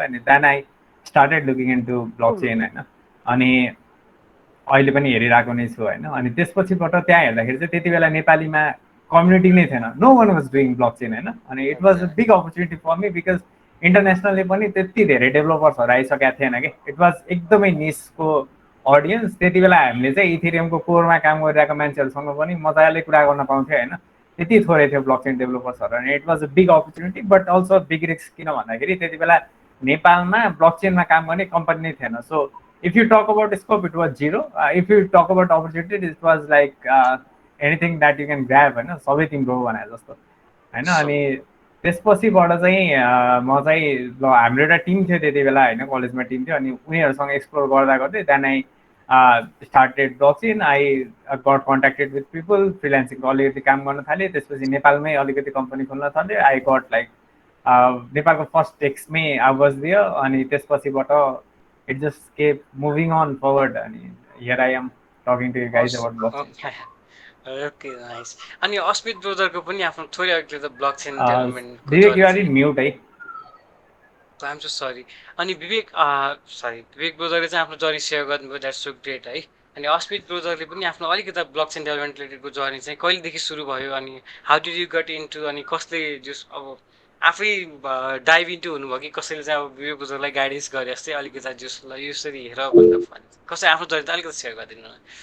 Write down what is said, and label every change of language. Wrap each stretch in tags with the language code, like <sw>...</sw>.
<en>अनि then I started looking into blockchain होइन।</en> <ne>अनि अहिले पनि हेरिरहेको नै छु होइन। अनि त्यसपछिबाट त्यहाँ हेर्दाखेरि चाहिँ त्यति बेला नेपालीमा कम्युनिटी नै थिएन,</ne> <en>no one was doing blockchain</en> <ne>होइन। अनि</ne> <en>it was a big opportunity for me because internationally</en> <ne>पनि त्यति धेरै डेभलपर्सहरू आइसकेका थिएन कि, इट वाज एकदमै निसको अडियन्स। त्यति बेला हामीले चाहिँ इथेरियमको कोरमा काम गरिरहेको मान्छेहरूसँग पनि मजाले कुरा गर्न पाउँथ्यो होइन, त्यति थोरै थियो ब्लकचेन डेभलपर्सहरू। अनि</ne> <en>it was a big opportunity but also big risk,</en> <ne>किन भन्दाखेरि त्यति बेला नेपालमा ब्लकचेनमा काम गर्ने कम्पनी नै थिएन।</ne> <en>So if you talk about scope, it was zero. If you talk about opportunity, it was like anything that you can grab</en> <ne>होइन, सबै तिम्रो भने जस्तो होइन। अनि त्यसपछिबाट चाहिँ म चाहिँ ल हाम्रो एउटा टिम थियो त्यति बेला होइन, कलेजमा टिम थियो। अनि उनीहरूसँग एक्सप्लोर गर्दा गर्दै</ne> <en>Then I started blockchain. I got contacted with people,</en> <ne>फ्रिल्यान्सिङको अलिकति काम गर्न थालेँ। त्यसपछि नेपालमै अलिकति कम्पनी खोल्न थालेँ। आई गट लाइक नेपालको फर्स्ट टेक्समै</ne> <en>I was there.</en> <ne>अनि त्यसपछिबाट</ne> <en>it just kept moving on forward, and here I am talking to you guys about blockchain. Okay nice.</en> <ne>अनि अस्मित ब्रदरको पनि आफ्नो थोरै अघि त blockchain डेभलपमेन्टको</ne> <en>Vivek, you are</en> <ne>journey</ne> <en>in mute, है? I'm so sorry.</en> <ne>अनि विवेक विवेक ब्रदरले चाहिँ आफ्नो जर्नी सेयर गर्नुभयो,</ne> <en>that's so great</en> <ne>है। अनि अस्मित ब्रदरले पनि आफ्नो अलिकति ब्लकचेन डेभलपमेन्ट रिलेटेडको जर्नी चाहिँ कहिलेदेखि सुरु भयो, अनि</ne> <en>how did you got into,</en> <ne>अनि कसले जस अब आफै डाइभ इन्टु हुनुभयो कि कसैले चाहिँ अब विवेक ब्रदरलाई गाइडेन्स गरे जस्तै अलिकति जसलाई यसरी हेर भनेर कसै आफ्नो जर्नी त अलिकति सेयर गरिदिनु न।</ne>